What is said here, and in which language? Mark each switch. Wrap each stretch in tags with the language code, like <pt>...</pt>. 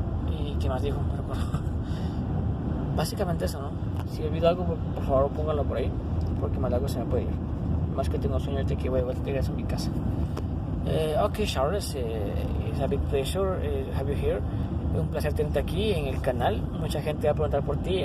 <es>¿Y qué más dijo? No recuerdo. Básicamente eso, ¿no? Si olvido algo, por favor pónganlo por ahí, porque más largo se me puede ir. Más que tengo sueño de que voy a regresar a mi casa.</es> <en>Ok, Charles, it's a big pleasure have you here.</en> <es>Es un placer tenerte aquí en el canal. Mucha gente va a preguntar por ti.</es>